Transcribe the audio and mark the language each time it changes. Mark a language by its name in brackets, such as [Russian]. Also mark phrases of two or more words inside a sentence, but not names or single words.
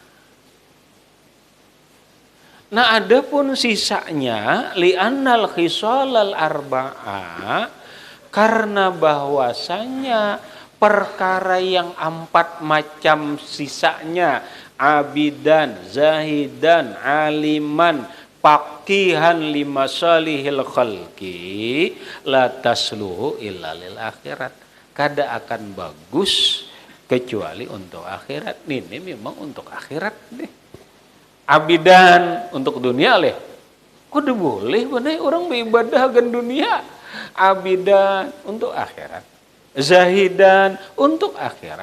[Indonesian] Nah adapun sisanya [Arabic] لأن الخصال الأربعة [Indonesian] karena bahwasanya perkara yang 4 macam sisanya [Arabic] عابدا زاهدا, عالما فقيها لمصالح الخلق لا تصلح إلا للآخرة. [Banjar] Kada akan bagus kecuali untuk akhirat. [Indonesian] Ini memang untuk akhirat nih. Abidan untuk dunia leh. Kok boleh benar orang beribadah akan dunia? Abidan untuk akhirat. Zahidan untuk akhirat.